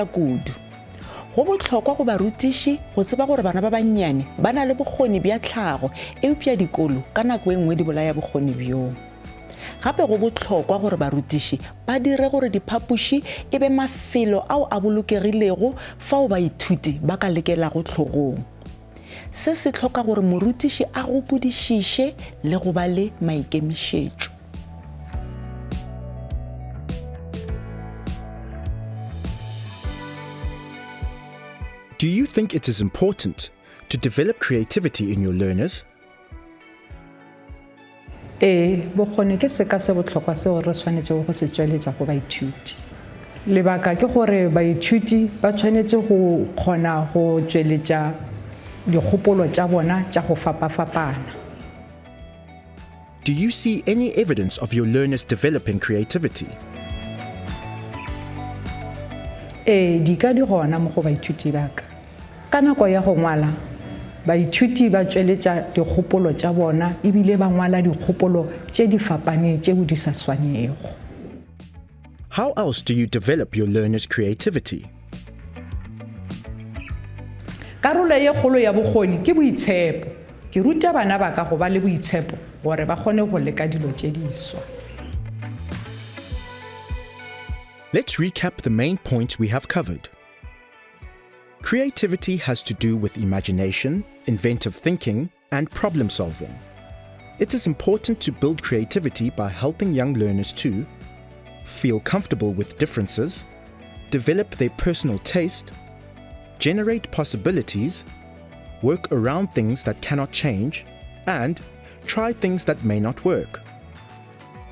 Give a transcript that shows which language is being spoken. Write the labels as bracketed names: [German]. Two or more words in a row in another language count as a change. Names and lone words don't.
[Northern Sotho] kudu go botlhokwa go barutiši go tseba gore bana ba bannyane ba na le bokgoni bja tlhago eupša dikolo ka nako e nngwe di bolaya bokgoni bjoo gape go botlhokwa gore barutiši ba dire gore diphapoši e be mafelo ao a bolokegilego fao baithuti ba ka lekelago tlhogong se se tlhoka gore morutiši a gopodišiše le go ba le maikemišetšo. [English] Do you think it is important to develop creativity in your learners? [Northern Sotho] bokgoni ke se ka se botlhokwa seo re tshwanetse go se tsweletsa go baithuti lebaka ke gore baithuti ba tshwanetse go kgona go tsweletsa dikgopolo tša bona tša go fapafapana. [English] Do you see any evidence of your learners developing creativity? [Northern Sotho] Di ka di gona mo go baithuti ba ka nako ya go ngwala baithuti ba tsweletsa dikgopolo tša bona ebile ba ngwala dikgopolo tše di fapaneng tšeo di sa swanego. [English] How else do you develop your learners' creativity? [Northern Sotho] Karolo ye kgolo ya bokgoni ke boitshepo. Ke ruta bana ba ka go ba le boitshepo gore ba kgone go leka dilo tše diswa. [English] Let's recap the main points we have covered. Creativity has to do with imagination, inventive thinking, and problem solving. It is important to build creativity by helping young learners to feel comfortable with differences, develop their personal taste, generate possibilities, work around things that cannot change, and try things that may not work.